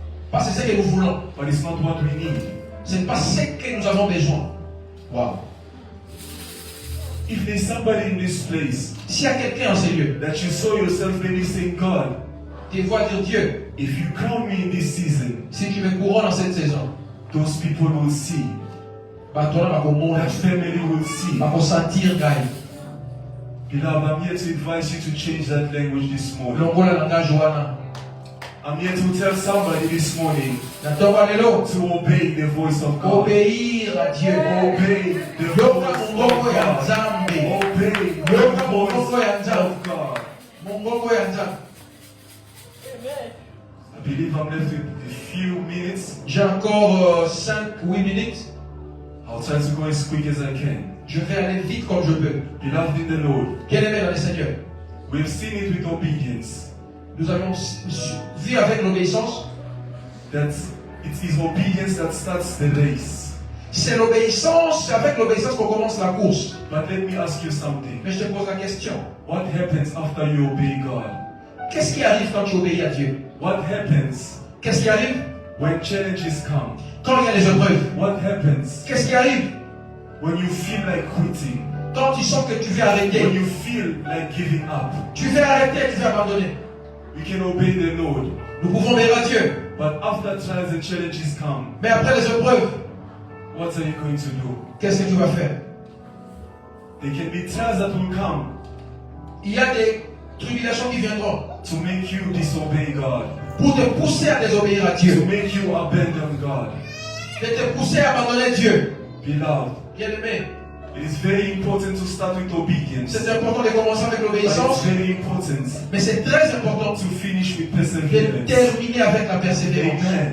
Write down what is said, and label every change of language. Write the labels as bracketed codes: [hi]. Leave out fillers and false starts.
[fr] parce que c'est ce que nous voulons. [en] but it's not what we need. [fr] Ce n'est pas ce que nous avons besoin. [en] Wow. If there's somebody in this place [fr] S'il y a quelqu'un en ces lieux, [en] that you saw yourself maybe saying, God, [fr] tu vois dire Dieu, [en] if you crown me in this season, [fr] si tu me couronnes dans cette saison, [en] those people will see. [fr] bah toi là, [en] That family will see. [fr] va sentir gagne. [en] Beloved, I'm here to advise you to change that language this morning. [ln] Longola langage wana. [en] I'm here to tell somebody this morning [ln] Natoka lelo [en] to obey the voice of God. [fr] obéir à Dieu. [en] Obey the [ln] Yoka [en] voice [ln] mongongo [en] of [ln] ya [en] God. [ln] Nzambe. [en] Obey the [ln] Yoka [en] voice [ln] mongongo ya Nzambe. [en] of God. [ln] Mongongo ya Nzambe. [en] Amen. I believe I'm left with a few minutes. [fr] J'ai encore 5-8 minutes. [en] I'll try to go as quick as I can. [fr] Je vais aller vite comme je peux. [en] Beloved in the Lord, [fr] Bien-aimé dans le Seigneur, [en] we've seen it with obedience. [fr] nous avons vu avec l'obéissance, [en] That it is obedience that starts the race. [fr] c'est l'obéissance, c'est avec l'obéissance qu'on commence la course. [en] But let me ask you something. [fr] Mais je te pose la question, [en] What happens after you obey God? [fr] qu'est-ce qui arrive quand tu obéis à Dieu? [en] What happens [fr] Qu'est-ce qui arrive [en] when challenges come? [fr] quand il y a les épreuves? [en] What happens [fr] Qu'est-ce qui arrive [en] when you feel like quitting? [fr] quand tu sens que tu veux [en] When [fr] arrêter? [en] you feel like giving up? [fr] Tu veux arrêter, tu veux abandonner. [en] We can obey the Lord. [fr] Nous pouvons obéir à Dieu. [en] But after trials and challenges come, [fr] Mais après les épreuves, [en] what are you going to do? [fr] qu'est-ce que tu vas faire? [en] There can be trials that will come [fr] Il y a des tribulations qui viendront [en] to make you disobey God, [fr] pour te pousser à désobéir à [en] to [fr] Dieu, [en] make you abandon God. [fr] de te pousser à abandonner Dieu. [en] Beloved, [fr] Bien-aimé, [en] it is very important to start with obedience. [fr] c'est important de commencer avec [en] But it's [fr] l'obéissance, [en] very important [fr] mais c'est très important [en] to finish with [fr] de [en] perseverance. [fr] terminer avec la persévérance.